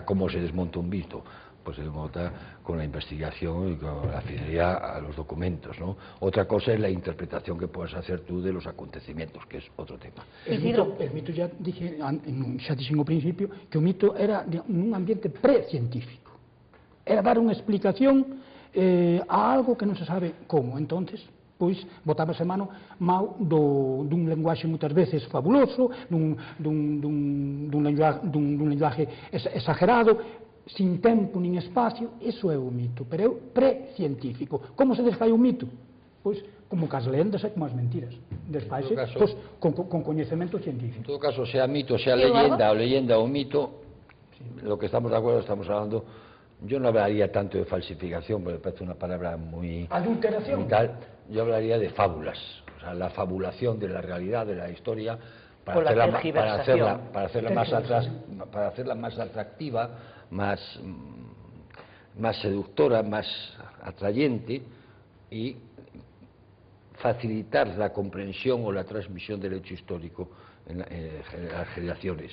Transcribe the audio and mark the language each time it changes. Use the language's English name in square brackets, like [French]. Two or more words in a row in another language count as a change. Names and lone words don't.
[Spanish] ¿Cómo se desmonta un mito? Pues se desmonta con la investigación y con la fidelidad a los documentos, ¿no? Otra cosa es la interpretación que puedes hacer tú de los acontecimientos, que es otro tema. El mito ya dije en principio que o mito era un ambiente precientífico. [Galician] Era dar unha explicación a algo que non se sabe como. Entonces, pois, botábase mano dun lenguaxe moitas veces fabuloso, dun lenguaje exagerado, sin tempo nin espacio. Iso é o mito, pero é precientífico. Como se desfai o mito? Pois, como cas lendas e como as mentiras. Desfaise, pois, con coñecemento científico. [Spanish] En todo caso, sea mito, sea leyenda o mito, lo que estamos de acuerdo, estamos hablando. Yo no hablaría tanto de falsificación, porque me parece una palabra muy... ¿Adulteración? Muy tal. Yo hablaría de fábulas, o sea, la fabulación de la realidad, de la historia, para hacerla más atractiva, más seductora, más atrayente y facilitar la comprensión o la transmisión del hecho histórico en las generaciones.